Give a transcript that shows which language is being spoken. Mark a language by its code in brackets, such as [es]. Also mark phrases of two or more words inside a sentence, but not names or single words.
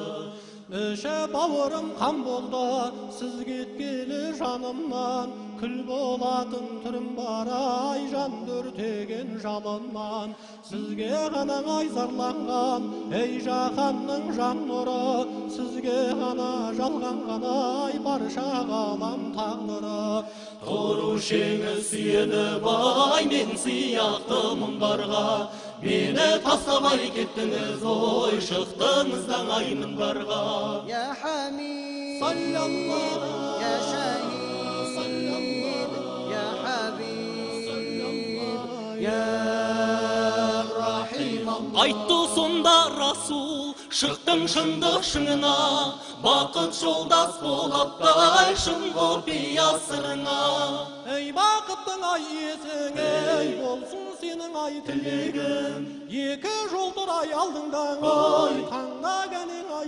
[kk] Іші бауырым қан болды сіз кеткелі жанымнан күл болатын түрім бар ай жан өртеген жалыннан сізге ғана ай зарланған ей жаһанның жан нұры сізге ғана жалғанған ай барша ғалам тағдыры тұрушеңі сүйеніп ай мен сияқты мұндарға мені тастамай кеттіңіз ой шықтыңыздан ай мінбарға [ar] يا حميد صلى الله يا شهيد يا حبيب يا رحيم الله [kk] Айтты сонда Расул шықтың шындық шыңына бақыт жолдас болып ай шын құпия сырыңа Ей бақыттың ай есің ей болсын сенің ай тілегің екі жол тұр ай алдыңда ай таңда кәнең ай